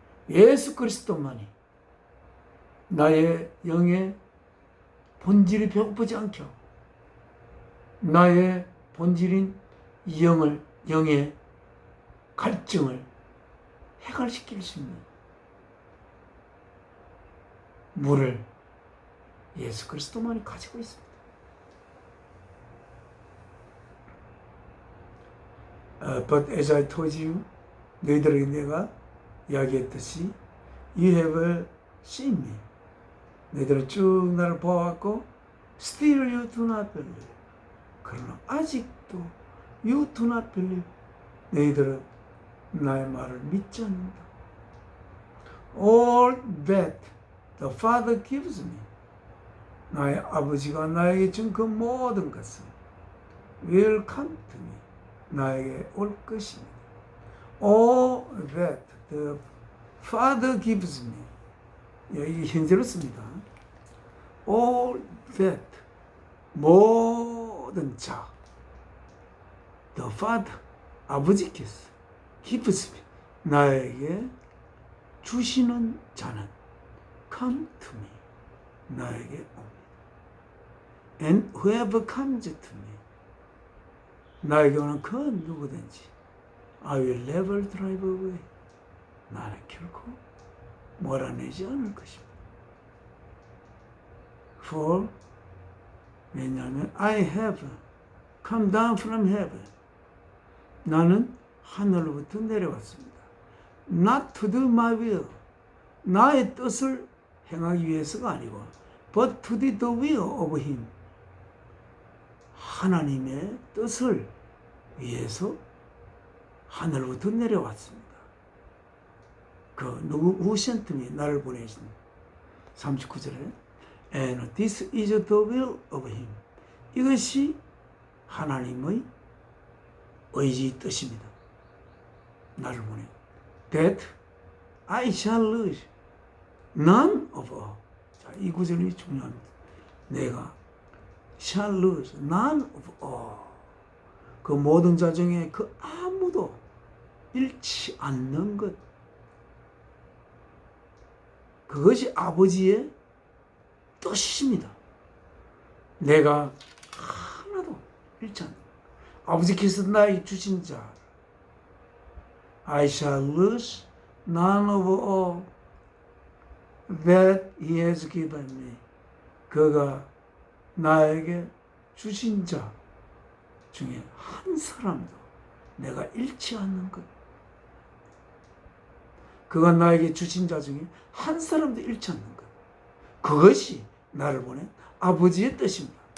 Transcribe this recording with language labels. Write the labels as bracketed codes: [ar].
[ko] 예수 그리스도만이 나의 영의 본질이 배고프지 않게 하고 나의 본질인 영의 갈증을 해갈시킬 수 있는 물을 예수 그리스도만이 가지고 있습니다. [en] But as I told you, [ko] 너희들에게 내가 이야기했듯이 [en] You have seen me. [ko] 너희들은 쭉 나를 보아왔고 [en] Still you do not believe. [ko] 그러나 아직도 [en] You do not believe. [ko] 너희들은 나의 말을 믿지 않는다. [en] All that the Father gives me. [ko] 나의 아버지가 나에게 준 그 모든 것은 [en] will come to me. [ko] 나에게 올 것입니다. [en] All that the Father gives me. [ko] 이게 현재로 씁니다. [en] All that, [ko] 모든 자, [en] the Father, 아버지께서 gives me, [ko] 나에게 주시는 자는 [en] come to me, [ko] 나에게 옵니다. [en] And whoever comes to me, [ko] 나에게 오는 그 누구든지 [en] I will never drive away, [ko] 나는 결코 몰아내지 않을 것입니다. [en] For, 왜냐하면 I have come down from heaven, [ko] 나는 하늘로부터 내려왔습니다. [en] Not to do my will. [ko] 나의 뜻을 행하기 위해서가 아니고 [en] but to do the will of him. [ko] 하나님의 뜻을 위해서 하늘로부터 내려왔습니다. [en] who sent me, [ko] 나를 보내신 39절에 [en] and this is the will of him. [ko] 이것이 하나님의 의지 뜻입니다. 나를 보내. [en] That I shall lose none of all. [ko] 자, 이 구절이 중요합니다. [en] 내가 shall lose none of all. [ko] 그 모든 자 중에 그 아무도 잃지 않는 것. 그것이 아버지의 뜻입니다. 내가 하나도 잃지 않는 것. 아버지께서 나에게 주신 자 [en] I shall lose none of all that he has given me. [ko] 그가 나에게 주신 자 중에 한 사람도 내가 잃지 않는 것. 그가 나에게 주신 자 중에 한 사람도 잃지 않는 것. 그것이 나를 보낸 아버지의 뜻입니다.